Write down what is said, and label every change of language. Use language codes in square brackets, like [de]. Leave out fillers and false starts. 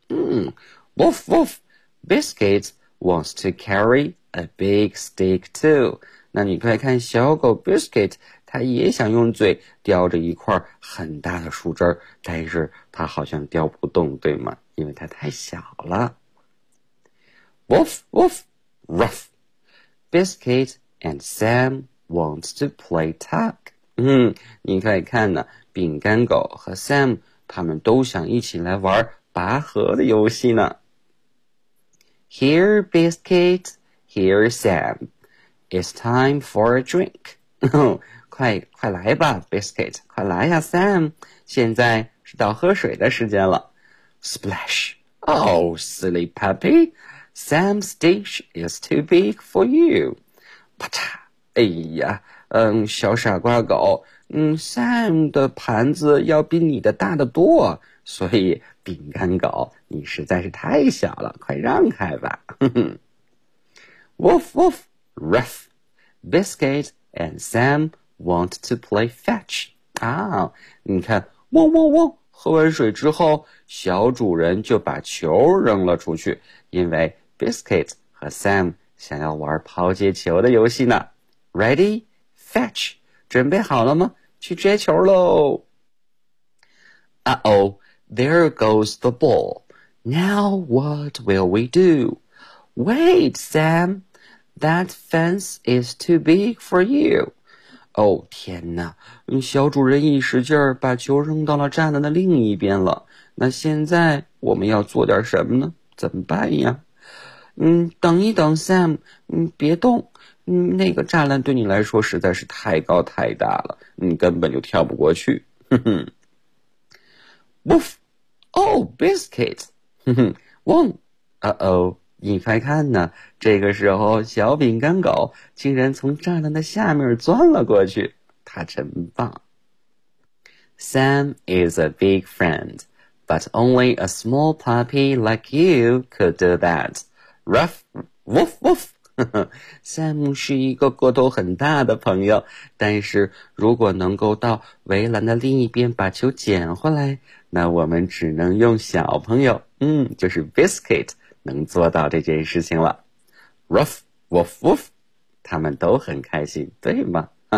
[en] Woof woof, Biscuit wants to carry a big stick too. [zh] 那你快看，小狗 Biscuit 他也想用嘴叼着一块很大的树枝儿，但是他好像叼不动，对吗？因为他太小了。 [en] Woof woof, Ruff, Biscuit and Sam wants to play tug. [zh] 你可以看呢，饼干狗和 Sam 他们都想一起来玩拔河的游戏呢。 [en] Here, Biscuit. Here, Sam. It's time for a drink. [zh] 快快来吧 ,Biscuit. 快来呀 ,Sam. 现在是到喝水的时间了。 [en] Splash. Oh, silly puppy. Sam's dish is too big for you. [zh] 啪嚓。哎呀。小傻瓜狗，Sam 的盘子要比你的大得多，所以饼干狗你实在是太小了，快让开吧。 [en] Woof woof, Ruff, Biscuit and Sam want to play fetch. [zh] 啊，你看，汪汪汪，喝完水之后，小主人就把球扔了出去，因为 Biscuit 和 Sam 想要玩抛接球的游戏呢。 [en] Ready? Fetch, [zh] 准备好了吗？去接球喽。 [en] Uh-oh, there goes the ball. Now what will we do? Wait, Sam, that fence is too big for you. [zh] 哦，天哪，小主人一使劲儿把球扔到了栅栏的另一边了。那现在我们要做点什么呢？怎么办呀？等一等 ,Sam, 别动。那个栅栏对你来说实在是太高太大了，你根本就跳不过去。 [en] Woof! Oh, Biscuit! Wong! [zh] Uh-oh, 你快看呢，这个时候小饼干狗竟然从栅栏的下面钻了过去，他真棒。 [en] Sam is a big friend, but only a small puppy like you could do that. Ruff! Woof! Woof! [zh] Sam 是一个个头很大的朋友，但是如果能够到围栏的另一边把球捡回来，那我们只能用小朋友，就是 Biscuit 能做到这件事情了。 Ruff, woof, woof, 他们都很开心，对吗？